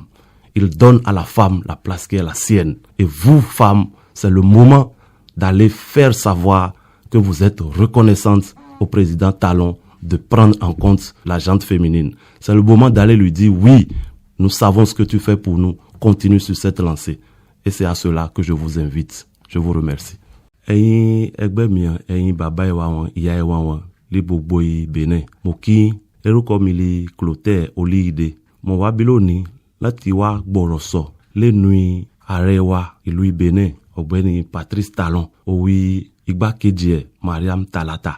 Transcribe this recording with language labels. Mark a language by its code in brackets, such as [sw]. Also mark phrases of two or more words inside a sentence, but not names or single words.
[fr] Il donne à la femme la place qui est la sienne. Et vous, femmes, c'est le moment d'aller faire savoir que vous êtes reconnaissante au président Talon de prendre en compte la gente féminine. C'est le moment d'aller lui dire oui, nous savons ce que tu fais pour nous. continue sur cette lancée. Et c'est à cela que je vous invite. Je vous remercie. [yo] Ẹ̀yin ẹgbẹ́ mi, ẹ̀yin bàbá ẹ wa wọn, ìyá ẹ wa wọn, ní gbogbo Benin. Mo kí orúkọ mi ni Clotaire Oluyide. Mo wá bí lónìí láti wá gbọ̀rọ̀ sọ lẹ́nu ààrẹ wa ìlú Benin, ọ̀gbẹ́ni Patrice Talon, òwì igbákejì ẹ̀ Mariam Talata.